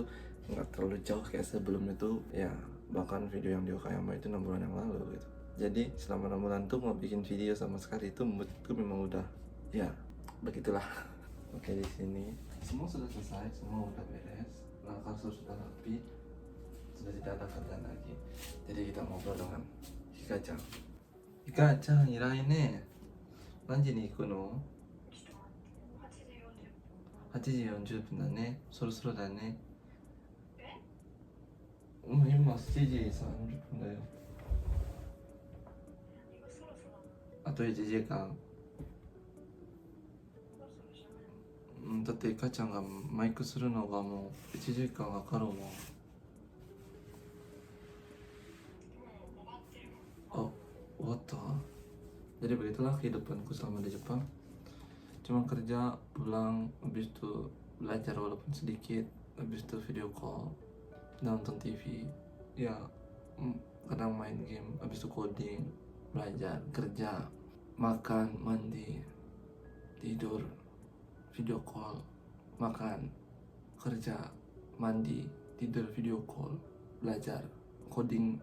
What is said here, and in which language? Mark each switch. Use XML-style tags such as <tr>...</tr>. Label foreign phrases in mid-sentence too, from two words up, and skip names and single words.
<id>Nggak terlalu jauh kayak sebelum itu ya. Bahkan video yang di Okayama itu 6 bulan yang lalu gitu. Jadi selama 6 bulan tuh mau bikin video sama sekali itu moodku memang udah ya begitulah. Oke, di sini semua sudah selesai, semua udah beres, kasur sudah rapi, sudah tidak ada kerjaan lagi. Jadi kita ngobrol dengan Hika-chan.</id> <ja>ヒカちゃん、いらいね。何時に行くの? 8時40分だね。そろそろだね。今7時30分だよ。あと1時間。だってかちゃんがマイクするのがもう1時間かかるもん。</ja> <en>Oh, what the?</en> <id>Jadi begitulah kehidupanku selama di Jepang. Cuma kerja, pulang, habis itu belajar walaupun sedikit, habis itu</id> <en>video call,</en> <id>nonton TV, ya kadang main game, habis itu coding, belajar, kerja, makan, mandi, tidur,</id> <en>video call,</en> <id>makan, kerja, mandi, tidur,</id> <en>video call,</en> <id>belajar, coding.</id>